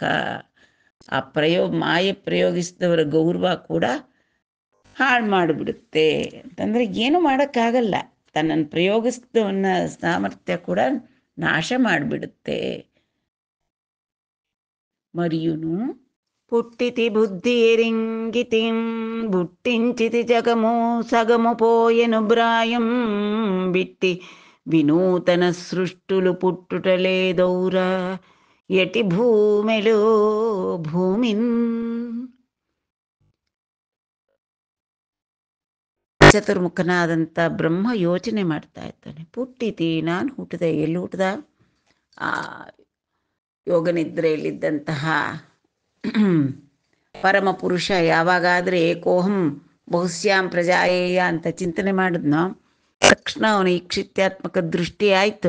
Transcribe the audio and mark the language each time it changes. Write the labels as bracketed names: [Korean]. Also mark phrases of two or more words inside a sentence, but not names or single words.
[Kannada] ಆ ಮಾಯೆ ಪ್ರಯೋಗಿಸಿದವರ ಗೌರವ ಕೂಡ ಹಾಳು ಮಾಡಿಬಿಡುತ್ತೆ. ಅಂತಂದರೆ ಏನು ಮಾಡೋಕ್ಕಾಗಲ್ಲ. ತನ್ನನ್ನು ಪ್ರಯೋಗಿಸಿದವನ್ನ ಸಾಮರ್ಥ್ಯ ಕೂಡ ನಾಶ ಮಾಡಿಬಿಡುತ್ತೆ. [Telugu] ಮರಿಯುನು పుట్టితి బుద్ధి ఎరింగితిం బుట్టించితి జగము సగము పోయెను బ్రాయం బిట్టి వినూతన సృష్టులు పుట్టుటలేదౌరా ఎటి భూమిలో భూమిన్. [Kannada] ಚತುರ್ಮುಖನಾದಂಥ ಬ್ರಹ್ಮ ಯೋಚನೆ ಮಾಡ್ತಾ ಇದ್ದಾನೆ. ಪುಟ್ಟಿತಿ, ನಾನು ಹುಟ್ಟಿದೆ. ಎಲ್ಲಿ ಹುಟ್ಟಿದ? ಆ ಯೋಗನಿದ್ರೆಯಲ್ಲಿದ್ದಂತಹ ಪರಮಪುರುಷ ಯಾವಾಗಾದರೆ [Sanskrit] ಏಕೋಹಂ ಬಹುಶ್ಯಾಂ ಪ್ರಜಾಯೇಯ [Kannada] ಅಂತ ಚಿಂತನೆ ಮಾಡಿದ್ನೋ ತಕ್ಷಣ ಅವನು ಈಕ್ಷಿತ್ಯಾತ್ಮಕ ದೃಷ್ಟಿ ಆಯಿತು.